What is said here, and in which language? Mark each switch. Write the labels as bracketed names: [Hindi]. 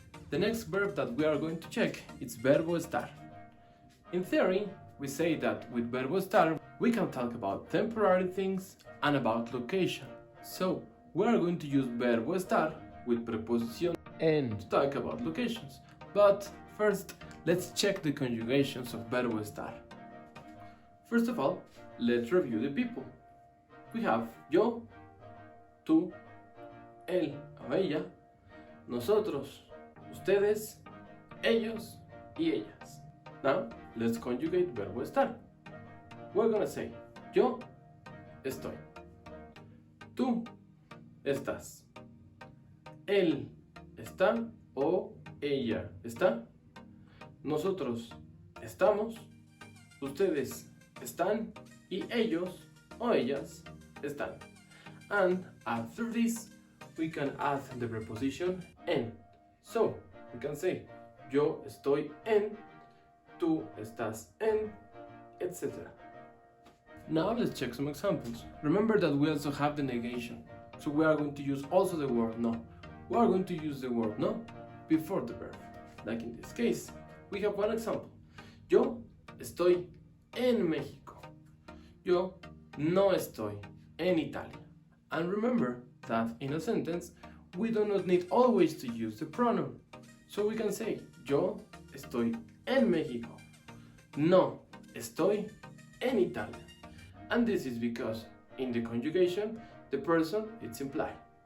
[English] The next verb that we are going to check is verbo estar. In theory, we say that with verbo estar, we can talk about temporary things and about location. So, we are going to use verbo estar with preposition en to talk about locations. But first, let's check the conjugations of verbo estar. First of all, let's review the people. We have [Spanish] yo, tú, él o ella, nosotros, ustedes, ellos y ellas. [English] Now, let's conjugate verbo estar. We're gonna say [Spanish] yo estoy. Tú estás. Él está o ella está. Nosotros estamos. Ustedes están. Y ellos o ellas están. [English] And after this, we can add the preposition en. So, we can say [Spanish] yo estoy en, tú estás en, [English] etc. Now let's check some examples. Remember that we also have the negation. So we are going to use also the word no. We are going to use the word no before the verb. Like in this case, we have one example. [Spanish] Yo estoy en México. Yo no estoy en Italia. [English] And remember that in a sentence, we do not need always to use the pronoun. So we can say, [Spanish] yo estoy en México. No estoy en Italia. [English] And this is because in the conjugation, the person is implied.